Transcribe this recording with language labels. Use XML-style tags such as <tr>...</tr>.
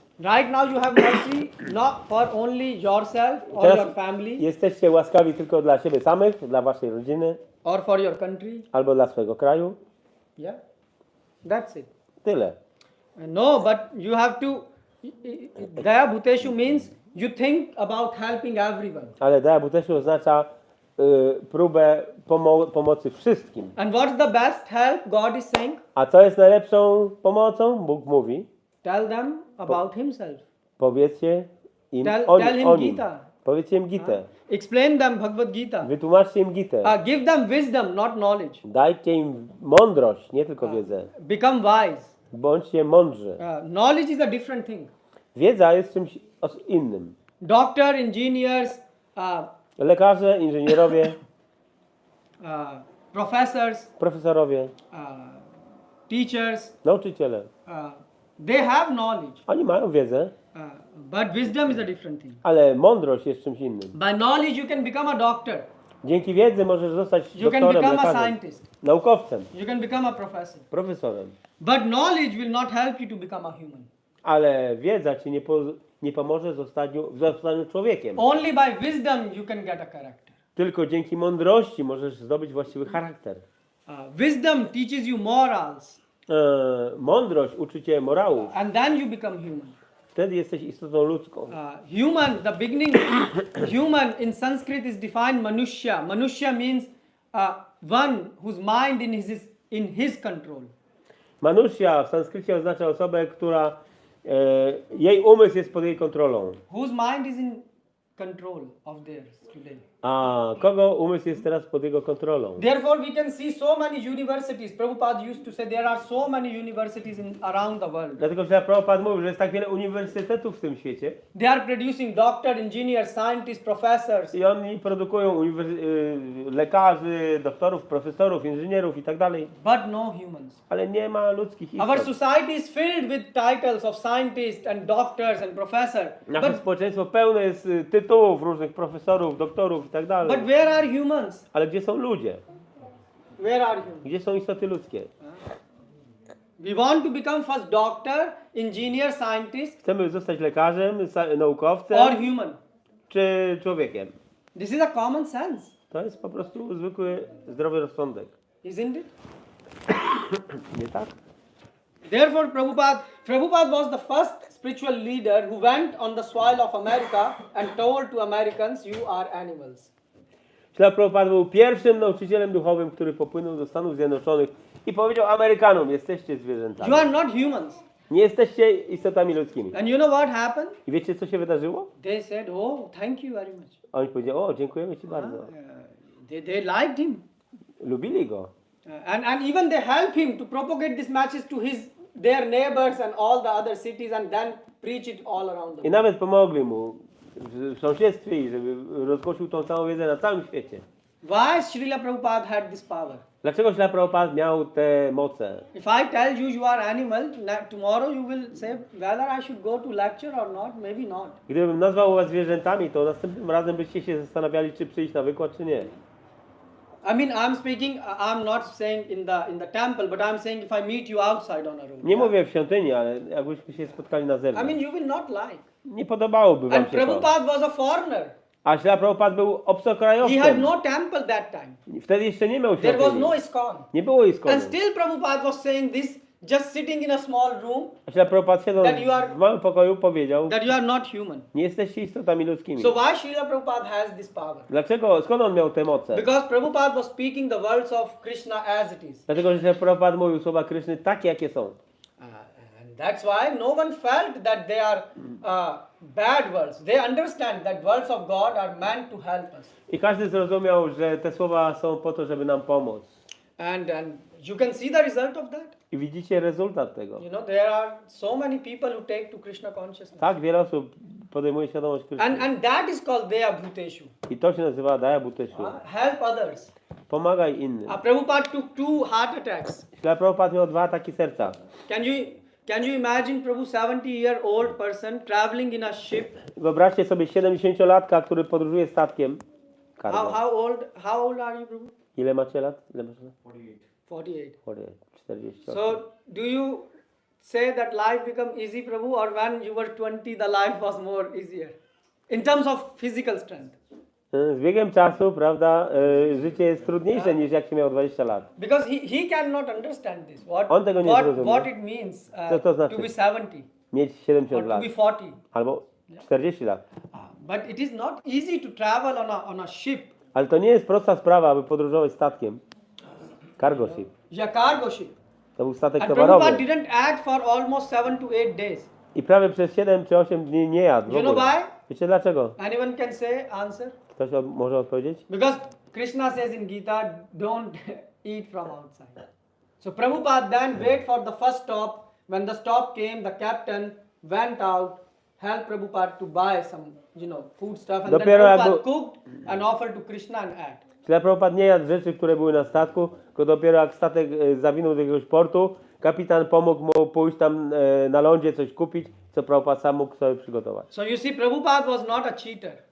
<en>Right now you have mercy not for only yourself or</en> <pl>Teraz</pl> <en>your family</en> <pl>jesteście łaskawi tylko dla siebie samych, dla waszej rodziny,</pl> <en>or for your country.</en> <pl>albo dla swojego kraju.</pl> <en>Yeah, that's it.</en> <pl>Tyle.</pl> <en>No, but you have to. Daya Bhuteshu means you think about helping everyone.</en> <pl>Ale Daya Bhuteshu oznacza próbę pomocy wszystkim.</pl> <en>And what's the best help God is saying?</en> <pl>A co jest najlepszą pomocą? Bóg mówi.</pl> <en>Tell them about Himself.</en> <pl>Powiedzcie im</pl> <en>Tell</en> <pl>o</pl> <en>him</en> <pl>nim. Gita. Powiedzcie im Gitę.</pl> <en>Explain them Bhagavad-Gita.</en> <pl>Wytłumaczcie im Gitę.</pl> <en>Give them wisdom, not knowledge.</en> <pl>Dajcie im mądrość, nie tylko wiedzę.</pl> <en>Become wise.</en> <pl>Bądźcie mądrzy.</pl> <en>Knowledge is a different thing.</en> <pl>Wiedza jest czymś innym.</pl> <en>Doctor, engineers,</en> <pl>Lekarze, inżynierowie,</pl> <en>professors,</en> <pl>profesorowie,</pl> <en>teachers,</en> <pl>nauczyciele.</pl> <en>they have knowledge.</en> <pl>Oni mają wiedzę,</pl> <en>But wisdom is a different thing.</en> <pl>ale mądrość jest czymś innym.</pl> <en>By knowledge you can become a doctor.</en> <pl>Dzięki wiedzy możesz zostać</pl> <en>You can</en> <pl>doktorem,</pl> <en>become a</en> <pl>lekarzem,</pl> <en>scientist.</en> <pl>naukowcem,</pl> <en>You can become a professor.</en> <pl>profesorem.</pl> <en>But knowledge will not help you to become a human.</en> <pl>Ale wiedza ci nie pomoże w zostaniu człowiekiem.</pl> <en>Only by wisdom you can get a character.</en> <pl>Tylko dzięki mądrości możesz zdobyć właściwy charakter.</pl> <en>Wisdom teaches you morals.</en> <pl>Mądrość uczy cię morałów.</pl> <en>And then you become human.</en> <pl>Wtedy jesteś istotą ludzką.</pl> <en>Human, the beginning, human in Sanskrit is defined Manushya. Manushya means one whose mind in his control.</en> <pl>Manushya w sanskrycie oznacza osobę, która jej umysł jest pod jej kontrolą.</pl> <en>Whose mind is in control of theirs today.</en> <pl>A kogo umysł jest teraz pod jego kontrolą?</pl> <en>Therefore we can see so many universities. Prabhupada used to say there are so many universities around the world.</en> <pl>Dlatego, że Prabhupada mówił, że jest tak wiele uniwersytetów w tym świecie.</pl> <en>They are producing doctor, engineers, scientists, professors.</en> <pl>I oni produkują lekarzy, doktorów, profesorów, inżynierów i tak dalej.</pl> <en>But no humans.</en> <pl>Ale nie ma ludzkich</pl> <en>Our</en> <pl>istot.</pl> <en>society is filled with titles of scientists and doctors and professors.</en> <pl>Nasze społeczeństwo pełne jest tytułów różnych profesorów, doktorów i tak dalej.</pl> <en>But where are humans?</en> <pl>Ale gdzie są ludzie?</pl> <en>Where are humans?</en> <pl>Gdzie są istoty ludzkie?</pl> <en>We want to become first doctor, engineer, scientist</en> <pl>Chcemy zostać lekarzem, naukowcem</pl> <en>or human.</en> <pl>czy człowiekiem?</pl> <en>This is a common sense,</en> <pl>To jest po prostu zwykły, zdrowy rozsądek.</pl> <en>isn't it?</en> <pl>Nie tak?</pl> <en>Therefore, Prabhupada was the first spiritual leader who went on the soil of America and told to Americans, you are animals.</en> <pl>Śla Prabhupada był pierwszym nauczycielem duchowym, który popłynął do Stanów Zjednoczonych i powiedział Amerykanom, jesteście zwierzętami.</pl> <en>You are not humans.</en> <pl>Nie jesteście istotami ludzkimi.</pl> <en>And you know what happened?</en> <pl>I wiecie, co się wydarzyło?</pl> <en>They said, oh, thank you very much.</en> <pl>A oni powiedzieli, o, dziękujemy Ci bardzo.</pl> <en>They liked him.</en> <pl>Lubili go.</pl> <en>And even they helped him to propagate these messages to their neighbors and all the other cities and then preach it all around the</en> <pl>I</pl> <en>world.</en> <pl>nawet pomogli mu w sąsiedztwie, i żeby rozgłosił tą całą wiedzę na całym świecie.</pl> <en>Why Srila Prabhupada had this power?</en> <pl>Dlaczego Śla Prabhupada miał te moce?</pl> <en>If I tell you you are animal, tomorrow you will say whether I should go to lecture or not, maybe not.</en> <pl>Gdybym nazwał was zwierzętami, to następnym razem byście się zastanawiali, czy przyjść na wykład, czy nie.</pl> <en>I mean, I'm not saying in the temple, but I'm saying if I meet you outside on a road.</en> <pl>Nie mówię w świątyni, ale jakbyśmy się spotkali na</pl> <en>I</en> <pl>zewnątrz.</pl> <en>mean, you will not like.</en> <pl>Nie podobałoby wam</pl> <en>And</en> <pl>się to.</pl> <en>Prabhupada was a foreigner.</en> <pl>A Śla Prabhupada był</pl> <en>He had</en> <pl>obcokrajowcem.</pl> <en>no temple that time.</en> <pl>Wtedy jeszcze nie miał</pl> <en>There was</en> <pl>świątyni.</pl> <en>no ISKCON.</en> <pl>Nie było iskonu.</pl> <en>And still Prabhupada was saying this, just sitting in a small room,</en> <pl>A Śla Prabhupada siedząc</pl> <en>that you are-</en> <pl>w małym pokoju powiedział,</pl> <en>that you are not human.</en> <pl>nie jesteście istotami ludzkimi.</pl> <en>So why Srila Prabhupada has this power?</en> <pl>Dlaczego? Skąd on miał te moce?</pl> <en>Because Prabhupada was speaking the words of Krishna as it is.</en> <pl>Dlatego, że Prabhupada mówił słowa Kryszny takie, jakie są.</pl> <en>And that's why no one felt that they are bad words. They understand that words of God are meant to help us.</en> <pl>I każdy zrozumiał, że te słowa są po to, żeby nam pomóc.</pl> <en>And you can see the result of that.</en> <pl>I widzicie rezultat tego.</pl> <en>You know, there are so many people who take to Krishna consciousness.</en> <pl>Tak, wiele osób podejmuje świadomość Kryszny.</pl> <en>And that is called Deya Bhuteshu.</en> <pl>I to się nazywa Daya Bhuteshu.</pl> <en>Help others.</en> <pl>Pomagaj innym.</pl> <en>Prabhupada took 2 heart attacks.</en> <pl>Śla Prabhupada miał 2 ataki serca.</pl> <en>Can you imagine Prabhu 70-year-old person traveling in a ship?</en> <pl>Wyobraźcie sobie 70-latka, który podróżuje statkiem.</pl> <en>How old are you, Prabhu?</en> <pl>Ile macie lat? Ile macie lat?</pl> <en>48.</en> <pl>48.</pl> <en>So do you say that life become easy, Prabhu, or when you were 20 the life was more easier? In terms of physical strength.</en> <pl>Z biegiem czasu, prawda, życie jest trudniejsze niż jak się miał 20 lat.</pl> <en>Because he cannot understand this.</en> <pl>On tego nie zrozumie.</pl> <en>What it means</en> <pl>Co to znaczy?</pl> <en>to be 70</en> <pl>Mieć</pl> <en>or</en> <pl>70</pl> <en>to</en> <pl>lat.</pl> <en>be 40.</en> <pl>Albo 40 lat.</pl> <en>But it is not easy to travel on a ship.</en> <pl>Ale to nie jest prosta sprawa, aby podróżować statkiem.</pl> <en>Cargo ship. Yeah, cargo ship.</en> <pl>To był statek</pl> <en>And Prabhupada</en> <pl>towarowy.</pl> <en>didn't act for almost 7 to 8 days.</en> <pl>I prawie przez 7 czy 8 dni nie jadł.</pl> <en>You know why?</en> <pl>Wiecie dlaczego?</pl> <en>Anyone can say answer?</en> <pl>Ktoś może odpowiedzieć?</pl> <en>Because Krishna says in Gita, don't eat from outside. So Prabhupada then wait for the first stop. When the stop came, the captain went out, helped Prabhupada to buy some, food stuff, and</en> <pl>Dopiero</pl> <en>then Prabhupada</en> <pl>jakby-</pl> <en>cooked and offered to Krishna and ate.</en> <pl>Śla Prabhupada nie jadł rzeczy, które były na statku, tylko dopiero jak statek zawinął do jakiegoś portu, kapitan pomógł mu pójść tam na lądzie, coś kupić, co Prabhupada sam mógł sobie przygotować.</pl> <en>So you see, Prabhupada was not a cheater.</en>